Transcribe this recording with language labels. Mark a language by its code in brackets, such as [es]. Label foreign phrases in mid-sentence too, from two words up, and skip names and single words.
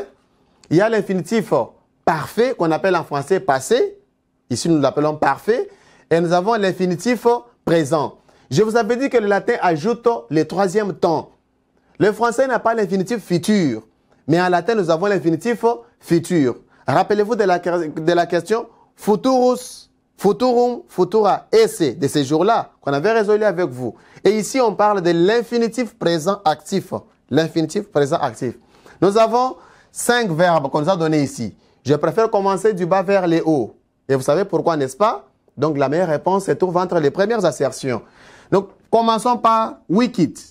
[fr] Il y a l'infinitif parfait qu'on appelle en français passé. Ici, nous l'appelons parfait. Et nous avons l'infinitif présent. Je vous avais dit que le latin ajoute le 3e temps. Le français n'a pas l'infinitif futur. Mais en latin, nous avons l'infinitif futur. Rappelez-vous de la question [la] futurus, futurum, futura, esse, [fr] de ces jours-là qu'on avait résolu avec vous. Et ici, on parle de l'infinitif présent actif. L'infinitif présent actif. Nous avons 5 verbes qu'on nous a donnés ici. Je préfère commencer du bas vers les hauts. Et vous savez pourquoi, n'est-ce pas? Donc, la meilleure réponse se trouve entre les premières assertions. Donc, commençons par wikit.